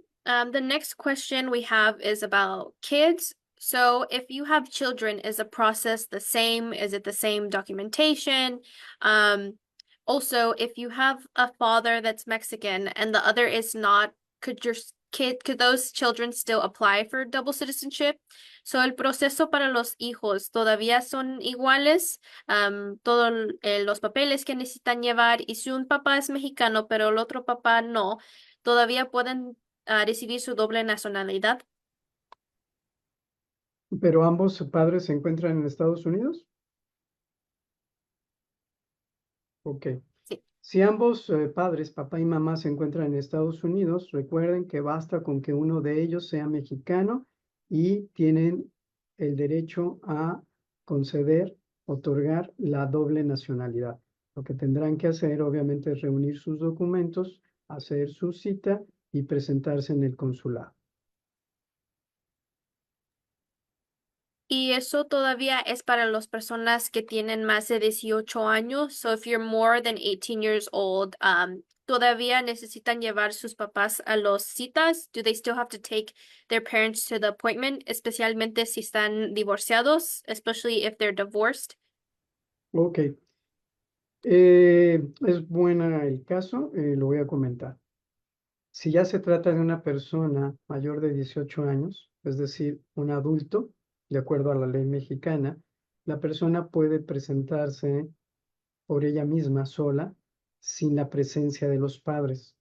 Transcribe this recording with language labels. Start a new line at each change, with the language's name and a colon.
English: The next question we have is about kids. So if you have children, is the process the same? Is it the same documentation? Also, if you have a father that's Mexican and the other is not, could those children still apply for double citizenship?
Spanish: So el proceso para los hijos todavía son iguales, todos los papeles que necesitan llevar, y si un papá es mexicano pero el otro papá no, todavía pueden recibir su doble nacionalidad. ¿Pero ambos padres se encuentran en Estados Unidos? Ok. Sí. Si ambos padres, papá y mamá, se encuentran en Estados Unidos, recuerden que basta con que uno de ellos sea mexicano y tienen el derecho a conceder, otorgar la doble nacionalidad. Lo que tendrán que hacer, obviamente, es reunir sus documentos, hacer su cita y presentarse en el consulado. Y eso todavía es para las personas que tienen más de 18 años.
English: So if you're more than 18 years old,
Spanish: todavía necesitan llevar sus papás a las citas.
English: Do they still have to take their parents to the appointment,
Spanish: especialmente si están divorciados,
English: especially if they're divorced? Ok.
Spanish: Es buena el caso, lo voy a comentar. Si ya se trata de una persona mayor de 18 años, es decir, un adulto, de acuerdo a la ley mexicana, la persona puede presentarse por ella misma sola, sin la presencia de los padres.